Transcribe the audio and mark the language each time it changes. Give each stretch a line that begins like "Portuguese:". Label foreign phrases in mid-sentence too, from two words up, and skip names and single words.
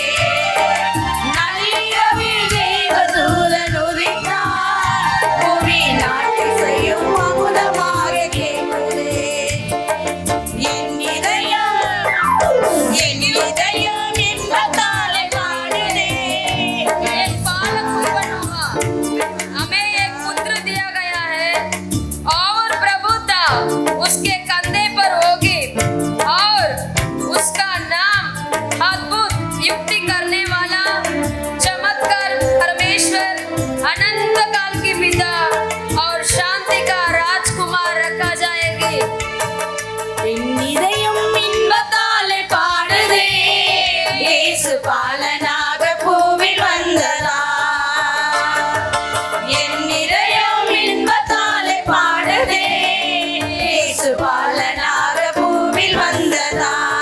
Tamil: நள்ளிரவில் தேவதூதன் உதித்தார், புவி நாட்டிசையும் அமுதமாக கேட்குதே. என் இதயம் இன்பத்தாலே பாடுதே.
Hindi: एक बालक उत्पन्न हुआ, हमें एक पुत्र दिया गया है और प्रभुता उसके कंधे पर होगी और उसका नाम अद्भुत, युक्ति करने वाला, चमत्कार परमेश्वर, अनंत काल की पिता और शांति का राजकुमार रखा जाएगी.
Tamil: என் இதயம் இன்பத்தாலே பாடுதே, இயேசு பாலனாக பூவில் வந்ததா. என் இதயம் இன்பத்தாலே பாடுதே, இயேசு பாலனாக பூவில் வந்ததா.